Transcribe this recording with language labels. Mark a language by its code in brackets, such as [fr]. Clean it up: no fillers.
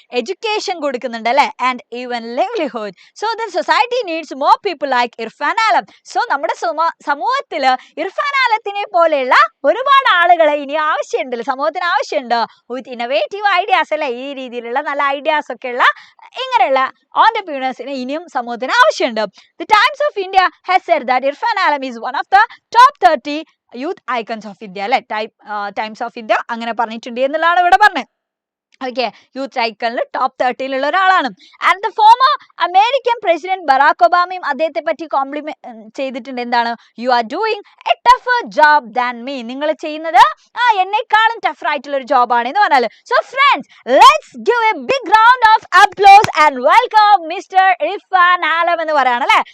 [ml] Education കൊടുക്കുന്നുണ്ട് അല്ലെ, [en] And even livelihood. So the society needs more people like Irfan Alam. [ml] So നമ്മുടെ സമൂഹത്തില് ഇർഫാൻ ആലത്തിനെ പോലെയുള്ള ഒരുപാട് ആളുകളെ ഇനി ആവശ്യമുണ്ടല്ലോ, സമൂഹത്തിന് ആവശ്യമുണ്ട്. വിത്ത് ഇന്നോവേറ്റീവ് ഐഡിയാസ് അല്ലെ, ഈ രീതിയിലുള്ള നല്ല ഐഡിയാസ് ഒക്കെ ഉള്ള ഇങ്ങനെയുള്ള ഓൺടർപ്രീനേഴ്സിന് ഇനിയും സമൂഹത്തിന് ആവശ്യമുണ്ട്. [en] The Times of India has said that Irfan Alam is one of the top 30 youth icons of India. [ml] അല്ലെ, ടൈംസ് ഓഫ് ഇന്ത്യ അങ്ങനെ പറഞ്ഞിട്ടുണ്ട് എന്നുള്ളതാണ് ഇവിടെ പറഞ്ഞത്. ഓക്കെ, യൂത്ത് സൈക്കിളിൽ ടോപ്പ് 30 ഒരാളാണ്. And the former American president Barack ഒബാമയും അദ്ദേഹത്തെ പറ്റി കോംപ്ലിമെന്റ് ചെയ്തിട്ടുണ്ട്. എന്താണ്? [en] You are doing a tougher job than me. [ml] നിങ്ങൾ ചെയ്യുന്നത് എന്നെക്കാളും ടഫർ ആയിട്ടുള്ള ഒരു ജോബാണ് എന്ന് പറഞ്ഞാൽ. [en] so friends, let's give a big round of applause and welcome mister Irfan Alam [ml] എന്ന് പറയാണ് അല്ലെ.